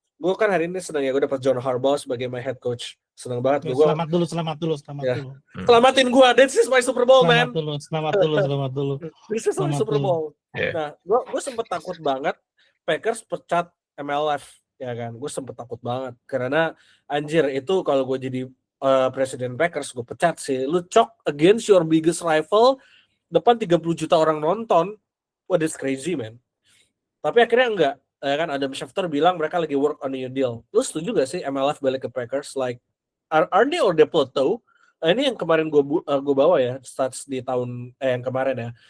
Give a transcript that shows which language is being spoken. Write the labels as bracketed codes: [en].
[id] Gue kan hari ini senang ya, gue dapat John Harbaugh sebagai [en] my head coach. [id] Senang banget. Selamat dulu. Selamatin gue. [en] This is my Super Bowl, man. [id] Selamat dulu. [en] This is my Super Bowl. [id] Nah, gue sempet takut banget Packers pecat MLF ya kan, gue sempet takut banget karena anjir itu kalau gue jadi presiden Packers gue pecat sih. [en] Lu chalk against your biggest rival [id] depan 30 juta orang nonton, [en] what is crazy man. [id] Tapi akhirnya enggak, ya kan Adam Schefter bilang mereka lagi [en] work on a new deal. [id] Lu setuju gak sih MLF balik ke Packers? [en] Like are they or they plateau? [id] Ini yang kemarin gue bawa ya stats di tahun yang kemarin ya.